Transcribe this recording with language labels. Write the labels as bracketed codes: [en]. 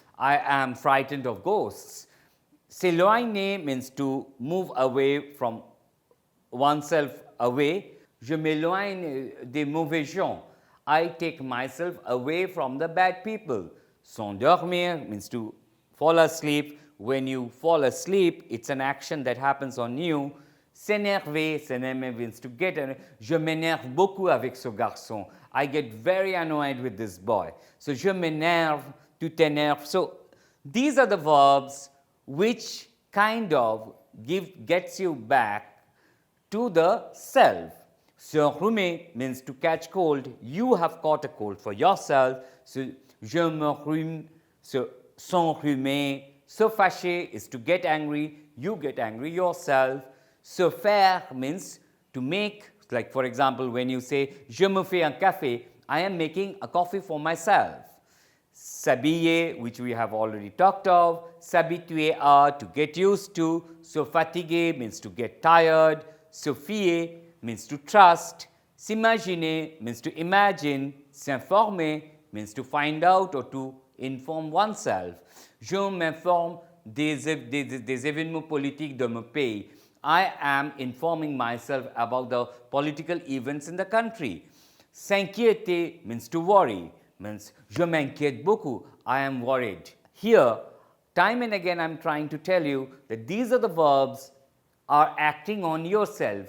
[en] I am frightened of ghosts. S'éloigner means to move away from oneself away. [fr] Je m'éloigne des mauvais gens. [en] I take myself away from the bad people. S'endormir means to fall asleep. When you fall asleep, it's an action that happens on you. S'énerver means to get. [fr] Je m'énerve beaucoup avec ce garçon. [en] I get very annoyed with this boy. [fr] So, je m'énerve, tu t'énerves. [en] So, these are the verbs which kind of gets you back to the self. S'enrhumer means to catch cold. You have caught a cold for yourself. [fr] So, je me rhume. So, s'enrhumer. [en] Se fâcher is to get angry. You get angry yourself. Se faire means to make, like for example, when you say, [fr] je me fais un café, [en] I am making a coffee for myself. S'habiller, which we have already talked of. S'habituer à, to get used to. Se fatiguer means to get tired. Se fier means to trust. S'imaginer means to imagine. S'informer means to find out or to inform oneself. [fr] Je m'informe des événements politiques de mon pays. [en] I am informing myself about the political events in the country. S'inquiéter means to worry, means [fr] je m'inquiète beaucoup, [en] I am worried. Here, time and again I am trying to tell you that these are the verbs are acting on yourself.